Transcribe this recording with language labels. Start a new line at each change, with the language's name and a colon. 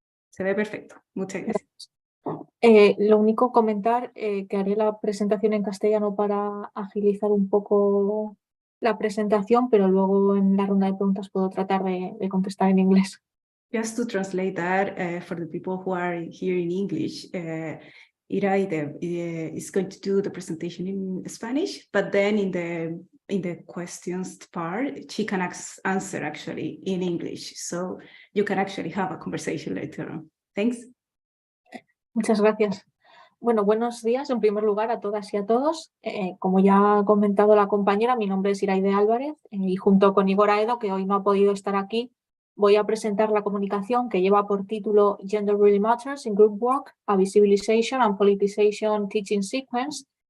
Spanish: Se ve perfecto, muchas gracias. Lo único comentar que haré la presentación en castellano para agilizar un poco la presentación, pero luego en la ronda de preguntas puedo tratar de contestar en inglés.
English: Just to translate that for the people who are here in English, Iraide is going to do the presentation in Spanish, but then in the questions part, she can answer actually in English, so you can actually have a conversation later on. Thanks.
Spanish: Muchas gracias. Bueno, buenos días en primer lugar a todas y a todos. Como ya ha comentado la compañera, mi nombre es Iraide Álvarez y junto con Igor Aedo, que hoy no ha podido estar aquí, voy a presentar la comunicación que lleva por título Gender Really Matters in Group Work, a Visibilization and Politicization Teaching Sequence,